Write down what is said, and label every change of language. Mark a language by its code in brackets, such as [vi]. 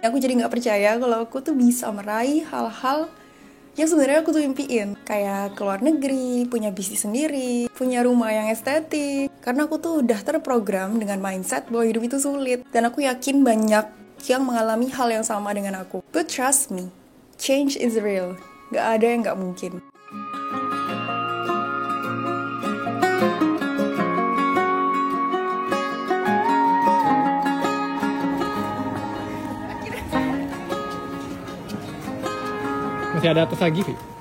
[id] Aku jadi nggak percaya kalau aku tuh bisa meraih hal-hal yang sebenarnya aku tuh impiin. Kayak keluar negeri, punya bisnis sendiri, punya rumah yang estetik. Karena aku tuh udah terprogram dengan mindset bahwa hidup itu sulit. Dan aku yakin banyak yang mengalami hal yang sama dengan aku. [en] But trust me, change is real. [id] Gak ada yang gak mungkin. Masih ada atas lagi, Vi?